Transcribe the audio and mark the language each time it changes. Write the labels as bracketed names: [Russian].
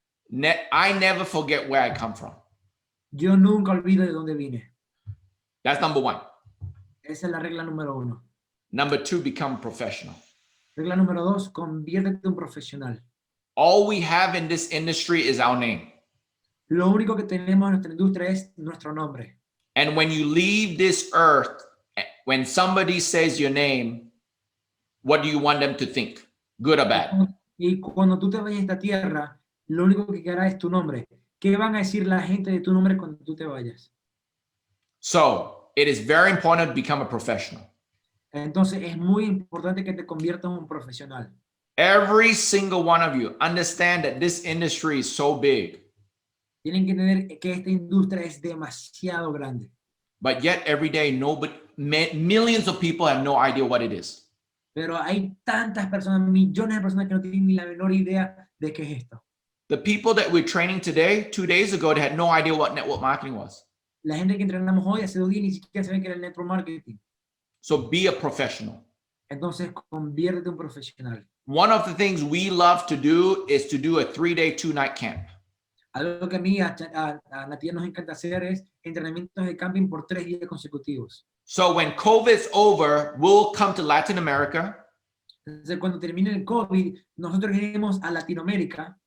[English] I never forget where I come from. [Spanish] Yo nunca olvido de dónde vine. [English] That's number 1. [Spanish] Esa es la regla número 1. [English] Number 2, become professional. [Spanish] Regla número 2, conviértete en un profesional. [English] All we have in this industry is our name. [Spanish] Lo único que tenemos en nuestra industria es nuestro nombre. [English] And when you leave this earth, when somebody says your name, what do you want them to think? Good or bad? [Spanish] Y cuando tú te vayas a esta tierra, lo único que quedará es tu nombre. ¿Qué van a decir la gente de tu nombre cuando tú te vayas? [English] So it is very important to become a professional. [Spanish] Entonces es muy importante que te conviertas en un profesional. [English] Every single one of you understand that this industry is so big, [Spanish] Tienen que entender que esta industria es demasiado grande. [English] but yet every day millions of people have no idea what it is. [Spanish] Pero hay tantas personas, millones de personas que no tienen ni la menor idea de qué es esto. [English] The people that we're training today, 2 days ago, they had no idea what network marketing was. [Spanish] La gente que entrenamos hoy, hace 2 días, ni siquiera saben qué era el network marketing. [English] So be a professional. [Spanish] Entonces, conviértete en un profesional. [English] One of the things we love to do is to do a 3-day, 2-night camp. [Spanish] Algo que a mí, a nattida nos encanta hacer es entrenamientos de camping por 3 días consecutivos. [English] So when COVID's over, we'll come to Latin America. [Spanish] Entonces, cuando termine el COVID, nosotros iremos a Latinoamérica.